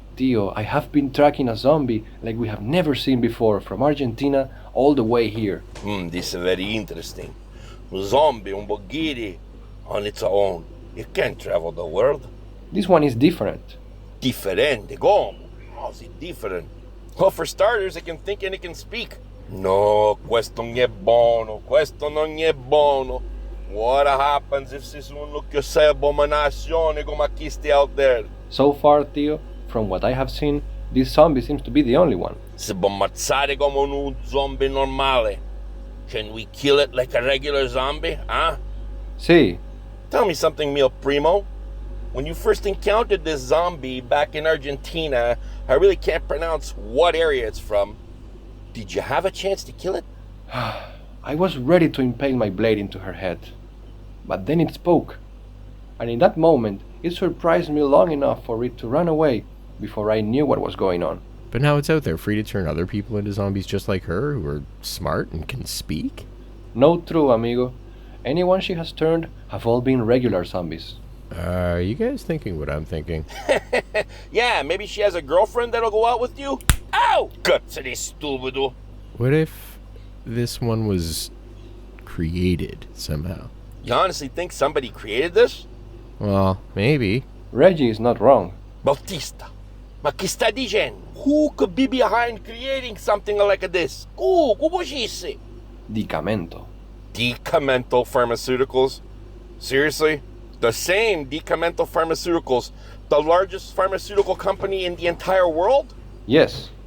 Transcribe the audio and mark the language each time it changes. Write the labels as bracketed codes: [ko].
[en] Tio, I have been tracking a zombie like we have never seen before from Argentina all the way here. This is very interesting. Zombie, un boghiri, on its own. It can't travel the world. This one is different. [it] Differente, como? [en] How's it different? Well, for starters, it can think and it can speak. [it] No, questo non è buono, questo non è buono. [en] What happens if this [it] uno che sei abominazione come questi [en] out there? So far, Tio, from what I have seen, this zombie seems to be the only one. [it] Si può ammazzare come un zombie normale. [en] Can we kill it like a regular zombie, huh? See. Tell me something, [it] mio primo. [en] When you first encountered this zombie back in Argentina, I really can't pronounce what area it's from. Did you have a chance to kill it? I was ready to impale my blade into her head. But then it spoke. And in that moment, it surprised me long enough for it to run away before I knew what was going on. But now it's out there, free to turn other people into zombies just like her, who are smart and can speak? No true, amigo. Anyone she has turned have all been regular zombies. Are you guys thinking what I'm thinking? Yeah, maybe she has a girlfriend that'll go out with you? [it] Ow! Cazzo stupido. [en] What if this one was created somehow? You honestly think somebody created this? Well, maybe. Reggie is not wrong. [it] Bautista, ma che sta dicendo? [en] Who could be behind creating something like this? Who would she say? DiCamento. DiCamento Pharmaceuticals? Seriously? The same DiCamento Pharmaceuticals, the largest pharmaceutical company in the entire world? Yes.